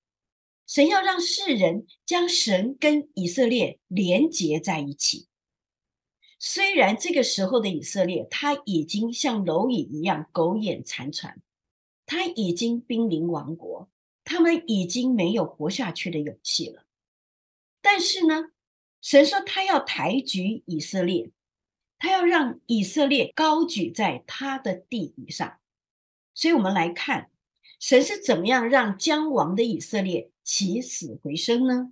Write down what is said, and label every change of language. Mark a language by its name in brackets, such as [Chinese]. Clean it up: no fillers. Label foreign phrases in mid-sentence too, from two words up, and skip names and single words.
[Chinese] 神要讓世人將神跟以色列連結在一起。雖然這個時候的以色列，他已經像螻蟻一樣苟延殘喘，他已經瀕臨亡國，他們已經沒有活下去的勇氣了。但是呢，神說他要抬舉以色列，他要讓以色列高舉在他的地以上。所以我們來看，神是怎麼樣讓將亡的以色列起死回生呢？